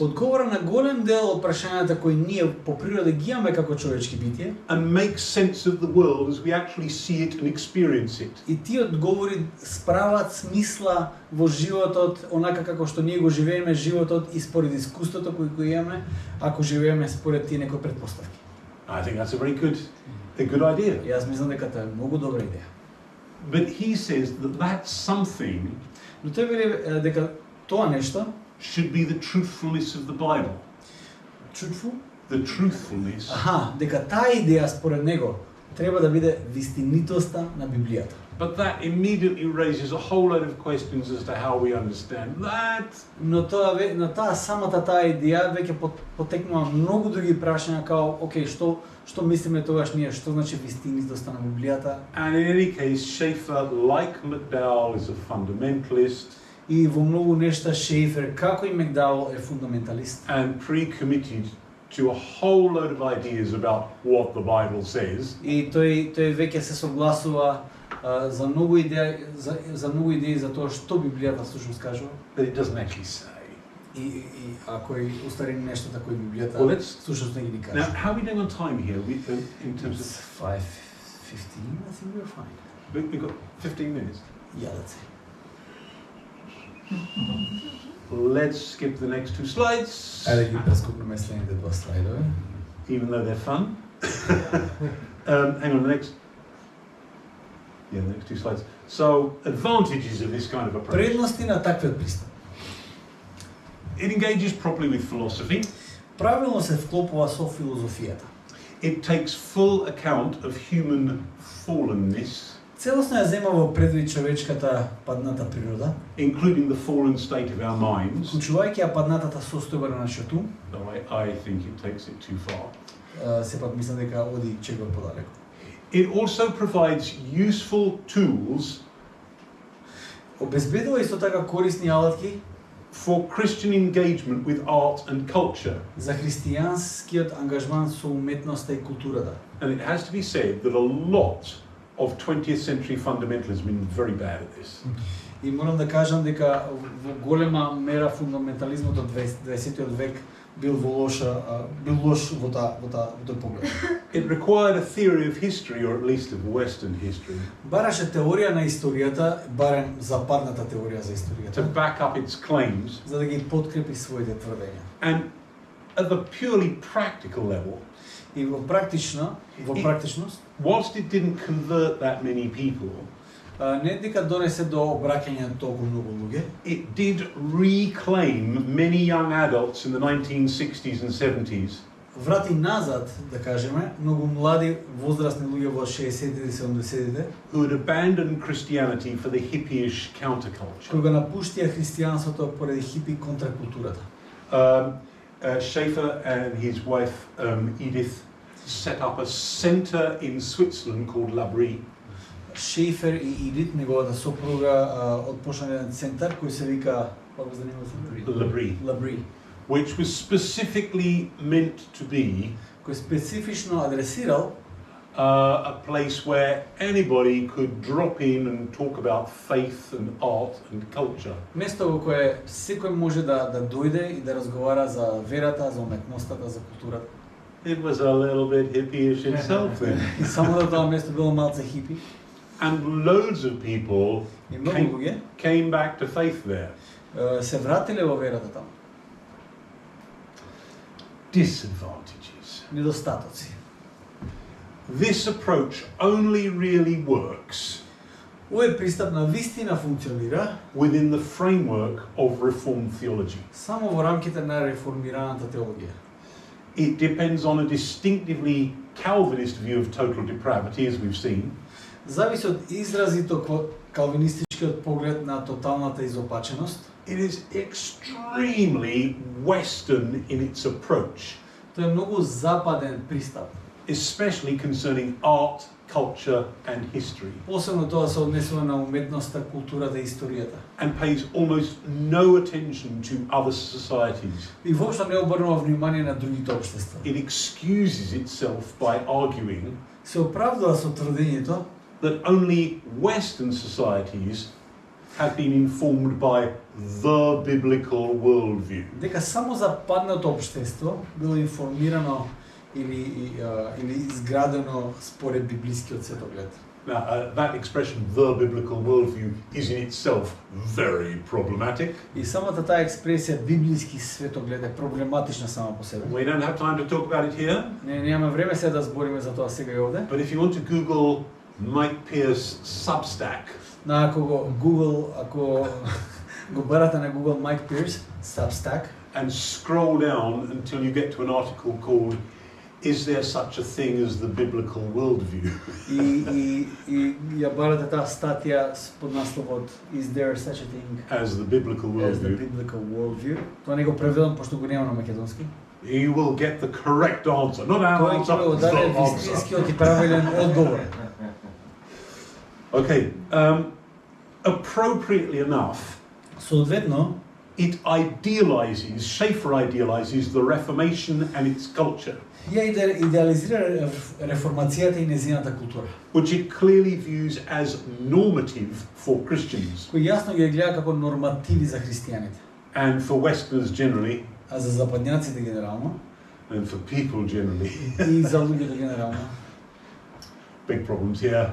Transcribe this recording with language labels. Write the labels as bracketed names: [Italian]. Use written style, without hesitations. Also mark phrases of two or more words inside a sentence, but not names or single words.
[Macedonian] одговора на голем дел од прашањата кои ние по природа ги имаме како човечки битија, [English] and makes sense of the world as we actually see it and experience it. [Macedonian] и тие одговори справат смисла во животот, онака како што ние го живееме животот и според искуството кој го имаме, ако живееме според тие некои предпоставки. [English] I think that's a good idea. [Macedonian] Јас мислам дека тоа е многу добра идеја. [English] But he says that that something [Macedonian] Но тој вели дека тоа нешто, [English] should be the truthfulness of the Bible. truthful, The truthfulness. [Macedonian] дека таа идеја според него треба да биде вистинитоста на Библијата. [English] But that immediately raises a whole load of questions as to how we understand that. [Macedonian] Но таа самата таа идеја веќе потекнува многу други прашања као, окей, што мислиме тогаш ние, што значи вистинитоста на Библијата? [English] And in any case, Schaeffer, like McDowell, is a fundamentalist [Macedonian] И во многу нешта Шефер, како и Макдауел, е фундаменталист. [English] and pre-committed to a whole load of ideas about what the Bible says. [Macedonian] И тој веќе се согласува за многу идеи за тоа што Библијата всушност кажува. [English] But it doesn't actually say. [Macedonian] И ако е устарени нешто како и Библијата, [English] Well, let's- [Macedonian] всушност не ги [English] Now, [Macedonian] кажува. [English] how are we doing on time here? In terms It's of 5:15, I think we're fine. we've got 15 minutes. Yeah, let's see. Let's skip the next two slides, [Macedonian] Ајде ги прескокнеме следните два слайдови. [English] even though they're fun. Hang on, the next two slides. So, advantages of this kind of approach. [Macedonian] Предности на таквиот пристап. [English] It engages properly with philosophy. [Macedonian] Правилно се вклопува со филозофијата. [English] It takes full account of human fallenness, [Macedonian] Целосно ја зема во предвид човечката падната природа, [English] including the fallen state of our minds. [Macedonian] вклучувајќи ја паднатата состојба на нашиот ум. [English] Though I think it takes it too far. [Macedonian] Сепак мислам дека оди чего подалеку. [English] It also provides useful tools [Macedonian] Обезбедува исто така корисни алатки [English] for Christian engagement with art and culture. [Macedonian] за христијанскиот ангажман со уметноста и културата. [English] And it has to be said that a lot of 20th century fundamentalists have been very bad at this. [Macedonian] И морам да кажам дека во голема мера фундаментализмот од 20 век бил лош во тој поглед. [English] It required a theory of history, or at least of Western history, [Macedonian] Бараше теорија на историјата, барем западната теорија за [English] to [Macedonian] историјата, [English] back up its claims. [Macedonian] за да ги подкрепи своите тврдења. [English] And at the purely practical level, [Macedonian] И во практичност, [English] whilst it didn't convert that many people, [Macedonian] не дека донесе до обраќање на толку многу луѓе, [English] it did reclaim many young adults in the 1960s and 70s [Macedonian] врати назад, да кажеме, многу млади возрастни луѓе во 60-тите и 70-тите, [English] who had abandoned Christianity for the hippie-ish counterculture. [Macedonian] кои го напуштија христијанството поради хипи контракултурата. [English] Schaefer and his wife Edith set up a centre in Switzerland called L'Abri, [Macedonian] Шейфер и Идит, неговата сопруга, отпочнале еден центар кој се вика, како се нема L'Abri, [English] L'Abri, which was specifically meant to be [Macedonian] кој специфично адресирал [English] a place where anybody could drop in and talk about faith and art and culture. [Macedonian] место во кое секој може да дојде и да разговара за верата, за уметността, за културата. [English] It was a little bit hippie-ish itself then. [Macedonian] И само да тоа место било малце хипи. [English] And loads of people [Macedonian] И многу луѓе [English] came back to faith there. [Macedonian] се вратиле во верата таму. [English] Disadvantages. [Macedonian] Недостатоци. [English] This approach only really works [Macedonian] Овој пристап на вистина функционира [English] within the framework of Reformed theology. [Macedonian] само во рамките на реформираната теологија. [English] It depends on a distinctively Calvinist view of total depravity, as we've seen, [Macedonian] Зависи од изразито калвинистичкиот поглед на тоталната изопаченост. [English] it is extremely Western in its approach, [Macedonian] Тој е многу западен пристап. [English] especially concerning art, culture, and history, [Macedonian] Посебно тоа се однесува на уметноста, културата и историјата. [English] and pays almost no attention to other societies. [Macedonian] И воопшто не обрнува внимание на другите општества. [English] It excuses itself by arguing [Macedonian] Се оправдува со тврдењето [English] that only Western societies have been informed by the biblical worldview. [Macedonian] дека само западното општество било информирано или изградено според библискиот светоглед. [English] Now, that expression, the biblical worldview, is in itself very problematic. [Macedonian] И самата таа експресија библиски светоглед е проблематична сама по себе. [English] We don't have time to talk about it here, [Macedonian] Немаме време сега да збориме за тоа сега и овде. [English] but if you want to Google Mike Pierce Substack, [Macedonian] Ако го барате на Google Mike Pierce Substack [English] and scroll down until you get to an article called "Is there such a thing as the biblical worldview?" [Macedonian] и ја барате таа статија под насловот Is there such a thing as the biblical as the worldview, biblical worldview? Тоа не го преведам пошто го нема на македонски. [English] you will get the correct answer. Not our [Macedonian] Тој ќе го даде [English] answer, the answer. [Macedonian] вистинскиот и правилен одговор. [English] Okay, appropriately enough, [Macedonian] Соодветно, [English] it idealizes, Schaefer idealizes the Reformation and its culture, [Macedonian] ја идеализира реформацијата и незината култура, [English] which it clearly views as normative for Christians [Macedonian] кој јасно ги гледа како нормативи за христијаните, [English] and for Westerners generally, [Macedonian] а за западњаците генерално [English] and for people generally. [Macedonian] и за луѓето генерално. [English] Big problems here.